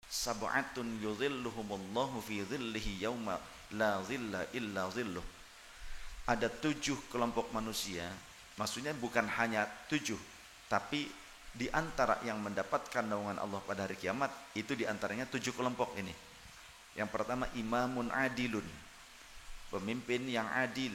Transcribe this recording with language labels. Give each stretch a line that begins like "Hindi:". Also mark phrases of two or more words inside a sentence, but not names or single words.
Arabic: سبعة يظلهم الله في ظله يوم لا ظل إلا ظله.
Indonesian: Ada 7 kelompok manusia, maksudnya bukan hanya 7, tapi di antara yang mendapatkan naungan Allah pada hari kiamat itu di antaranya 7 kelompok ini. Yang pertama,
Arabic: إمام عادل,
Indonesian: pemimpin yang adil.